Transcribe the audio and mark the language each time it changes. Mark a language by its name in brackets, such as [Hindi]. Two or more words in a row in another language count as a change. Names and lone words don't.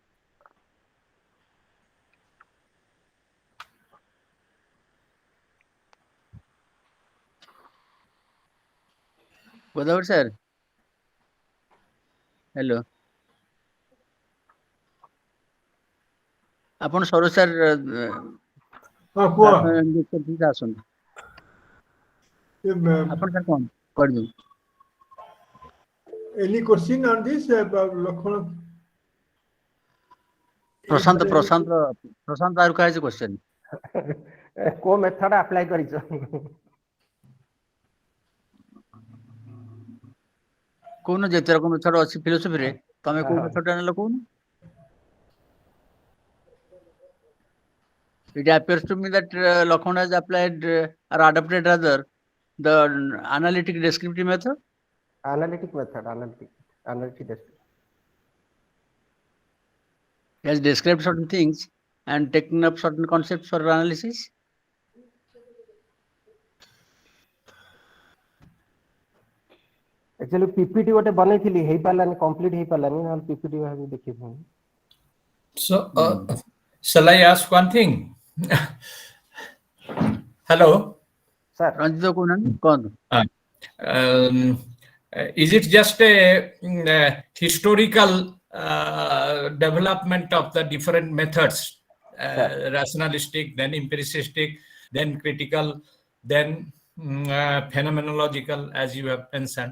[Odia] ଗୋଦାବରୀ ସାର୍, ହ୍ୟାଲୋ, ଆପଣ ସରୋଜ ସାର୍ ଆସନ୍ତୁ। ଆପଣ ସାର୍ କଣ କରିଦେବୁ? [English] Any question on this, Lakshman? [Odia] ପ୍ରଶାନ୍ତ ଆରୁ କାହା କ୍ୱେଶ୍ଚନ୍? କୋ [English] method apply [Odia] କରିଛ? କହୁନ ଯେତେ ରକମ ମେଥଡ ଅଛି ଫିଲୋସଫିରେ, ତମେ କୋଉ ମେଥଡ ଆଣିଲ କହୁନ? [English] It appears to me that Lakshman has applied or adopted rather the analytic descriptive method. Analytic method, analytic descriptive. He has described certain things and taken up certain concepts for analysis. Actually PPT [Odia] ଗୋଟେ ବନେଇଥିଲି ହେଇ ପାରିଲାନି, କମ୍ପ୍ଲିଟ ହେଇ ପାରିଲାନି, ନହେଲେ PPT ଭାବି ଦେଖିଥିଲି। [English] So shall I ask one thing? Hello. Sir. Ranjito Kunan, is it just a historical development of the different methods, rationalistic, then empiricistic, then critical, then phenomenological, as you have mentioned?